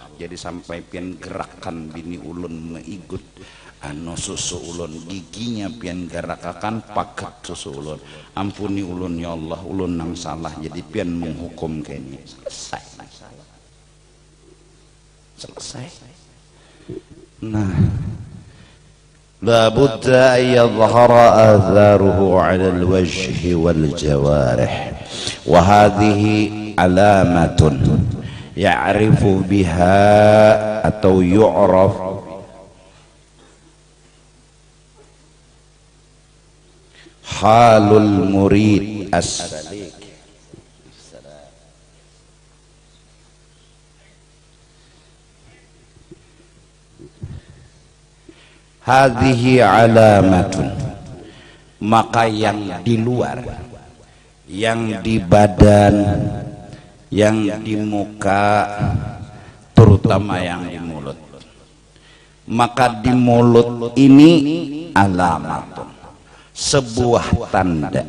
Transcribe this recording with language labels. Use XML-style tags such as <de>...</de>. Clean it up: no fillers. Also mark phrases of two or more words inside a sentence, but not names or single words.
<bjn>Jadi sampai pian gerakan bini ulun meigut anu susu ulun, giginya pian gerakan pagat susu ulun. Ampuni ulun ya Allah, ulun nang salah. Jadi pian menghukum kene. Selesai. Nah,</bjn> <ar>لا بد أن يظهر آثاره على الوجه والجوارح وهذه علامة يعرف بها أو يعرف حال المريد السليك. هذه علامة,</ar> <bjn>maka yang di luar, yang di badan, yang di muka, terutama yang di mulut. Maka di mulut ini alamatun, sebuah tanda.</bjn>